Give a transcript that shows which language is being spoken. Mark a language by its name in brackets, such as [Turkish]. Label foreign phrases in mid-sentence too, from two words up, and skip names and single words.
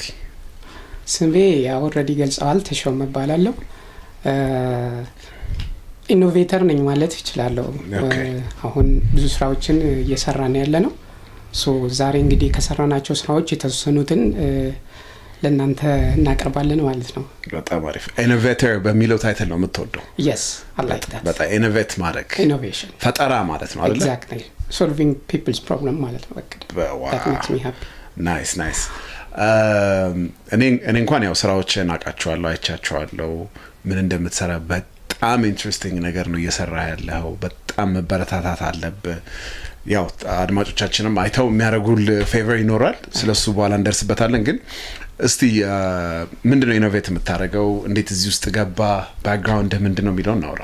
[Amharic] ስሜ ያው ኦሬዲ ገልጸዋል ተሾም መባላለሁ ኢኖቬተር ነኝ ማለት ይችላልው አሁን ብዙ ስራዎችን እየሰራን ያለነው ሶ ዛሬ እንግዲህ ከሰራናቸው ስራዎች የተወሰኑትን ለእናንተ እናቀርባለን ማለት ነው በጣም አሪፍ ኢኖቬተር በሚለው ታይትል ነው የምትወደው [English] yes I like that [Amharic] በጣም ኢኖቬት ማድረግ innovation ፈጠራ ማለት ነው አይደል [English] exactly solving people's problem [Amharic] ማለት ነው [English] that makes me happy [Amharic] nice እኔ እንኳን ያው ስራዎችን አቃቸዋለሁ አይቻቸዋለሁ ምን እንደምትሰራ በጣም ኢንትረስቲንግ ነገር ነው እየሰራ ያለው በጣም መበረታታት አለበት ያው አድማጮቻችንም አይተው የሚያረጉል ፌቨር ይኖራል ስለሱ በኋላ እንደርስበታለን ግን እስቲ ምንድነው ኢኖቬት የምታረገው እንዴት እዚህ ውስጥ ገባ ባክግራውንድ ምንድነው የሚለው እናውራ